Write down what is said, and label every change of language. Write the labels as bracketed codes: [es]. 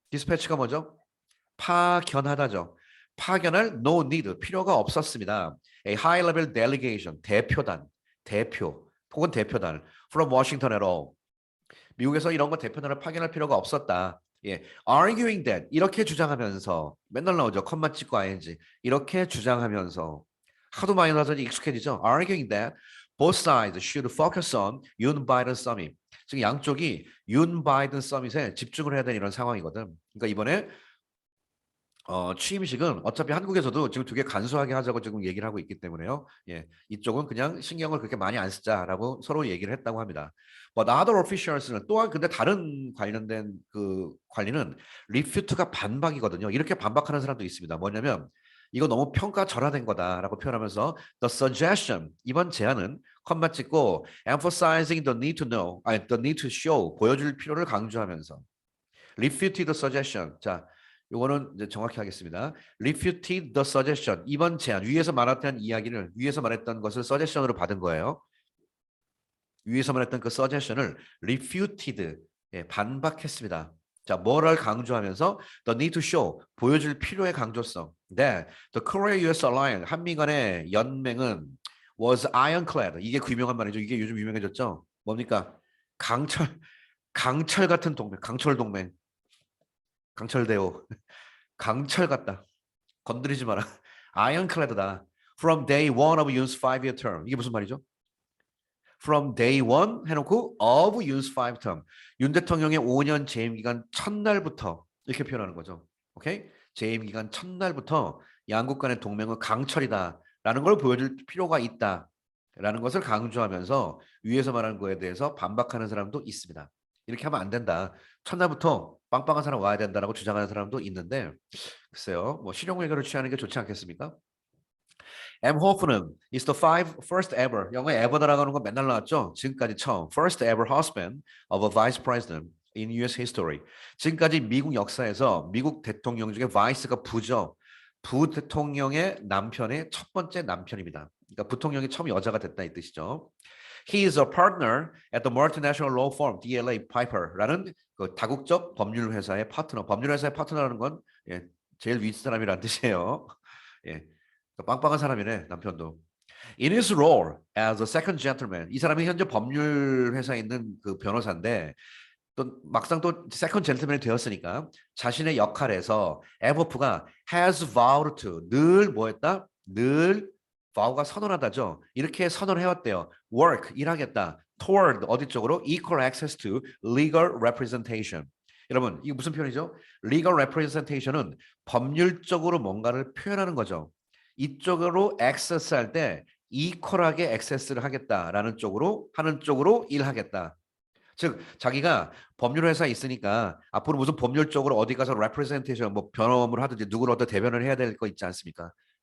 [ko] dispatch가 뭐죠? 파견하다죠. 파견할 [en] no need [ko] 필요가 없었습니다. [en] A high level delegation [ko] 대표단 대표 혹은 대표단 [en] from Washington at all. [ko] 미국에서 이런 거 대표단을 파견할 필요가 없었다. 예, [en] arguing that [ko] 이렇게 주장하면서 맨날 나오죠. 컴마 찍고 ing 이렇게 주장하면서 하도 많이 나서 익숙해지죠. [en] arguing that both sides should focus on [ko] 윤 바이든 서밋. 지금 양쪽이 윤 바이든 서밋에 집중을 해야 되는 이런 상황이거든. 그러니까 이번에 취임식은 어차피 한국에서도 지금 되게 간소하게 하자고 지금 얘기를 하고 있기 때문에요. 예, 이쪽은 그냥 신경을 그렇게 많이 안 쓰자라고 서로 얘기를 했다고 합니다. [en] But other officials [ko] 는 또한 근데 다른 관련된 그 관리는 refute가 반박이거든요. 이렇게 반박하는 사람도 있습니다. 뭐냐면 이거 너무 평가절하된 거다라고 표현하면서 [en] the suggestion [ko] 이번 제안은 컴마 찍고 [en] emphasizing the need to know, [ko] 아니 [en] the need to show [ko] 보여줄 필요를 강조하면서 [en] refuted the suggestion. [ko] 자. 요거는 이제 정확히 하겠습니다. [en] Refuted the suggestion. [ko] 이번 제안 위에서 말했던 이야기를 위에서 말했던 것을 suggestion으로 받은 거예요. 위에서 말했던 그 suggestion을 refuted 예, 반박했습니다. 자, 뭐를 강조하면서 [en] the need to show [ko] 보여줄 필요의 강조성. [en] 네, the Korea-US alliance [ko] 한미 간의 연맹은 [en] was ironclad. [ko] 이게 그 유명한 말이죠. 이게 요즘 유명해졌죠. 뭡니까? 강철 같은 동맹, 강철 동맹. 강철대오 강철 같다. 건드리지 마라. 아이언클레드다. [en] From day one of Yoon's 5-year term. [ko] 이게 무슨 말이죠? [en] From day one [ko] 해놓고 [en] of Yoon's 5 term. [ko] 윤 대통령의 5년 재임 기간 첫날부터 이렇게 표현하는 거죠. 오케이? 재임 기간 첫날부터 양국 간의 동맹은 강철이다라는 걸 보여줄 필요가 있다라는 것을 강조하면서 위에서 말하는 거에 대해서 반박하는 사람도 있습니다. 이렇게 하면 안 된다. 첫날부터 빵빵한 사람 와야 된다라고 주장하는 사람도 있는데 글쎄요. 뭐 실용외교를 취하는 게 좋지 않겠습니까? M. 호프는 [en] is the first ever [ko] 영어에 ever 들어가는 거 맨날 나왔죠. 지금까지 처음 [en] first ever husband of a vice president in U.S. history. [ko] 지금까지 미국 역사에서 미국 대통령 중에 vice가 부죠. 부대통령의 남편의 첫 번째 남편입니다. 그러니까 부통령이 처음 여자가 됐다 이 뜻이죠. [en] He is a partner at the multinational law firm DLA Piper라는 [ko] 그 다국적 법률 회사의 파트너. 법률 회사의 파트너라는 건 예, 제일 윗사람이란 뜻이에요. 예, 빵빵한 사람이네 남편도. [en] In his role as a second gentleman, [ko] 이 사람이 현재 법률 회사에 있는 그 변호사인데 또 막상 또 세컨 젠틀맨이 되었으니까 자신의 역할에서 에버프가 [en] has vowed to [ko] 늘 뭐했다? 늘 vow가 선언하다죠. 이렇게 선언해왔대요. work 일하겠다. toward 어디 쪽으로? [en] equal access to legal representation. [ko] 여러분 이게 무슨 표현이죠? legal representation은 법률적으로 뭔가를 표현하는 거죠. 이쪽으로 access 할 때 equal하게 access를 하겠다라는 쪽으로 하는 쪽으로 일하겠다. 즉 자기가 법률 회사에 있으니까 앞으로 무슨 법률적으로 어디 가서 representation 뭐 변호를 하든지 누구를 어떤 대변을 해야 될 거 있지 않습니까?